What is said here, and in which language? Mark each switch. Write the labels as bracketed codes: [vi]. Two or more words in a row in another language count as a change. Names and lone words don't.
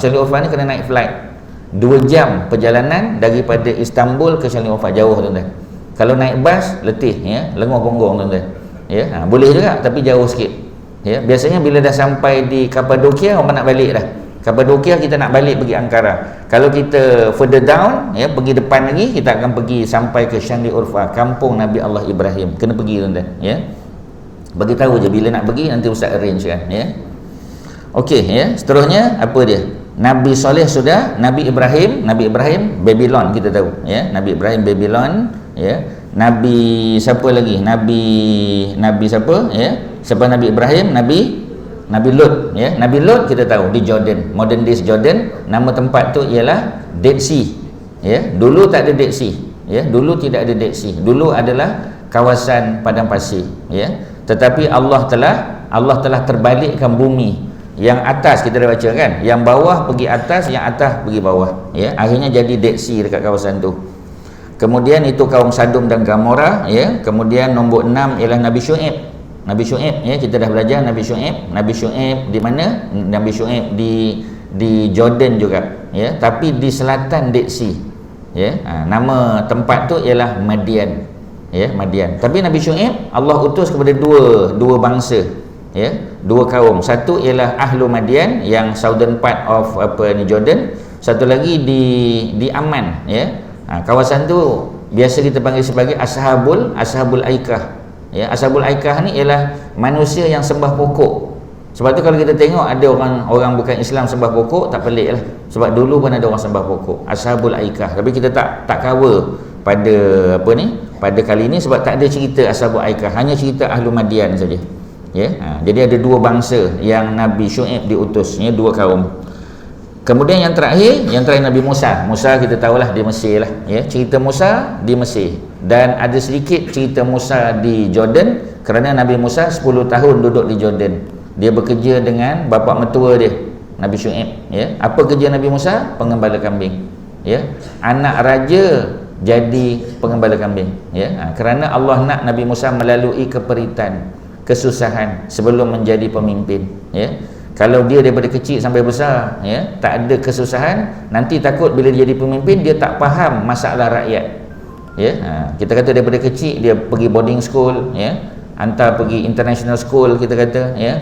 [ms] Shanli Urfa ni kena naik flight 2 jam perjalanan daripada Istanbul ke Shanli Urfa, jauh, tuan-tuan. Kalau naik bas letih, ya, lenguh punggung, tuan-tuan. ya. Boleh juga tapi jauh sikit, ya. Biasanya bila dah sampai di Kapadokia orang nak balik dah. Kapadokia kita nak balik pergi Ankara. Kalau kita [en] further down, [ms] ya, pergi depan lagi, kita akan pergi sampai ke Shanli Urfa, kampung Nabi Allah Ibrahim. Kena pergi tuan-tuan, ya. Bagi tahu je bila nak pergi, nanti ustaz arrange kan, ya. Okey, ya. Seterusnya apa dia? Nabi Soleh sudah, Nabi Ibrahim Babylon kita tahu, ya. Nabi Ibrahim Babylon, ya. Nabi siapa lagi? Nabi siapa, ya? Siapa Nabi Ibrahim? Nabi Lut, ya. Nabi Lut kita tahu di Jordan, [en] modern day [ms] Jordan. Nama tempat tu ialah Dead Sea, ya. Dulu tak ada Dead Sea, ya. Dulu tidak ada Dead Sea. Dulu adalah kawasan padang pasir, ya. Tetapi Allah telah terbalikkan bumi. Yang atas kita dah baca kan, yang bawah pergi atas, yang atas pergi bawah, ya. Akhirnya jadi Dead Sea dekat kawasan tu. Kemudian itu kaum Sadum dan Gomora, ya. Kemudian nombor 6 ialah Nabi Syuaib, ya. Kita dah belajar Nabi Syuaib di mana? Nabi Syuaib di Jordan juga, ya. Tapi di selatan Dead Sea, ya. Nama tempat tu ialah Madian, ya. Madian. Tapi Nabi Syuaib Allah utus kepada dua bangsa, ya, dua kaum. Satu ialah Ahlu Madian yang [en] southern part of [ms] Jordan. Satu lagi di Aman, ya. Kawasan tu biasa kita panggil sebagai Ashabul Aikah, ya. Ashabul Aikah ni ialah manusia yang sembah pokok. Sebab tu kalau kita tengok ada orang bukan Islam sembah pokok, tak pelik lah. Sebab dulu pun ada orang sembah pokok, Ashabul Aikah. Tapi kita tak cover pada kali ini sebab tak ada cerita Ashabul Aikah, hanya cerita Ahlu Madian saja, ya. Jadi ada dua bangsa yang Nabi Syuaib diutus, ya, dua kaum. Kemudian yang terakhir Nabi Musa kita tahulah di Mesir lah, ya. Cerita Musa di Mesir, dan ada sedikit cerita Musa di Jordan kerana Nabi Musa 10 tahun duduk di Jordan. Dia bekerja dengan bapa mertua dia, Nabi Syuaib, ya. Apa kerja Nabi Musa? Pengembala kambing, ya. Anak raja jadi pengembala kambing, ya. Kerana Allah nak Nabi Musa melalui keperitan, kesusahan sebelum menjadi pemimpin, ya. Kalau dia daripada kecil sampai besar, ya, tak ada kesusahan, nanti takut bila dia jadi pemimpin dia tak faham masalah rakyat, ya. Kita kata daripada kecil dia pergi [en] boarding school, [ms] ya, hantar pergi [en] international school [ms] kita kata, ya.